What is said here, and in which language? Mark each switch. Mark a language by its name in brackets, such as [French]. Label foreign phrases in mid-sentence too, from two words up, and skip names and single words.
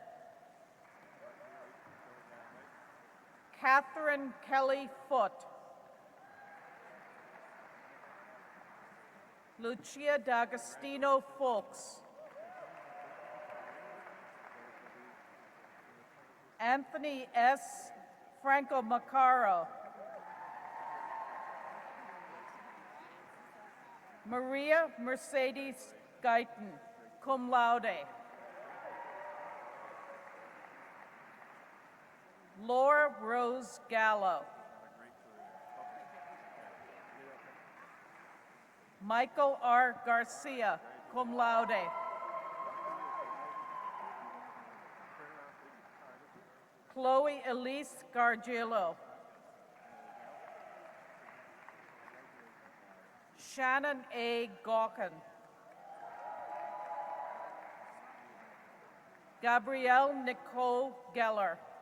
[English] Catherine Kelly Foote. Lucia D'Agostino Folks. Anthony S. Franco Macaro. Maria Mercedes Guyton, [Latin] cum laude. [English] Laura Rose Gallo. Michael R. [Latin] Garcia, cum laude. [English] Chloe Elise Gargillo. Shannon A. Gawkin. Gabrielle Nicole Geller.